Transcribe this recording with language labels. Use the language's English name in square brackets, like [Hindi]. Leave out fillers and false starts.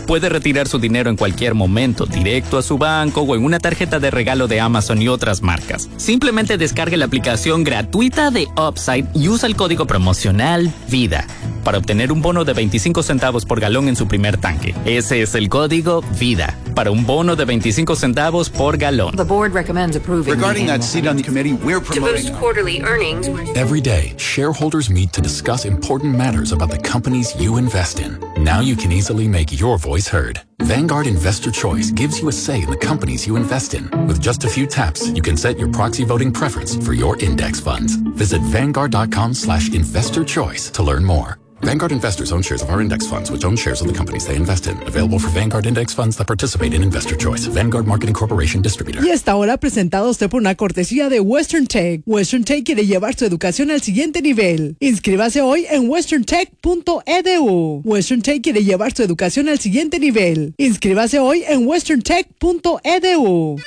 [Spanish] Puede retirar su dinero en cualquier momento, directo a su banco o en una tarjeta de regalo de Amazon y otras marcas. Simplemente descargue la aplicación gratuita de Upside y usa el código promocional Vida para obtener un bono de 25 centavos por galón en su primer tanque. Ese es el código Vida para un bono de 25 centavos por galón. [English] The board recommends approving. Regarding that seat on the committee, we're promoting to boost quarterly earnings. Every day, shareholders meet to discuss important matters about the companies you invest in. Now you can easily make your voice heard. Vanguard Investor Choice gives you a say in the companies you invest in. With just a few taps, you can set your proxy voting preference for your index funds. Visit vanguard.com/investor choice to learn more. Vanguard Investors own shares of our index funds, which own shares of the companies they invest in. Available for Vanguard Index Funds that participate in Investor Choice. Vanguard Marketing Corporation Distributor. [Spanish] Y esta hora presentado usted por una cortesía de Western Tech. Western Tech quiere llevar su educación al siguiente nivel. Inscríbase hoy en westerntech.edu. Western Tech quiere llevar su educación al siguiente nivel. Inscríbase hoy en westerntech.edu.